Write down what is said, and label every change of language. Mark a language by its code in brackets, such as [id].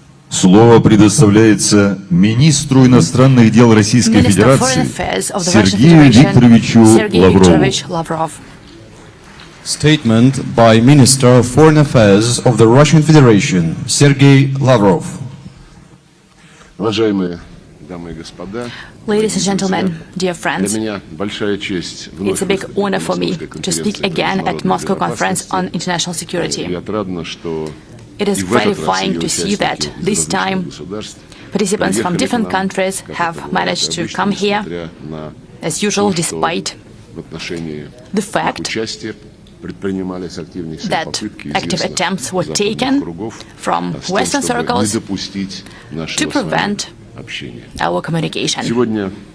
[ru] Слово предоставляется министру иностранных дел Российской Федерации Сергею Викторовичу Лаврову. [en] Statement by Minister of Foreign Affairs of the Russian Federation, Sergei Lavrov. [ru] Уважаемые дамы и господа, [en] ladies and gentlemen, dear friends, it's a big honor for me to speak again at Moscow Conference on International Security. It is gratifying to see that this time participants from different countries have managed to come here, as usual, despite the fact that active attempts were taken from Western circles to prevent our communication.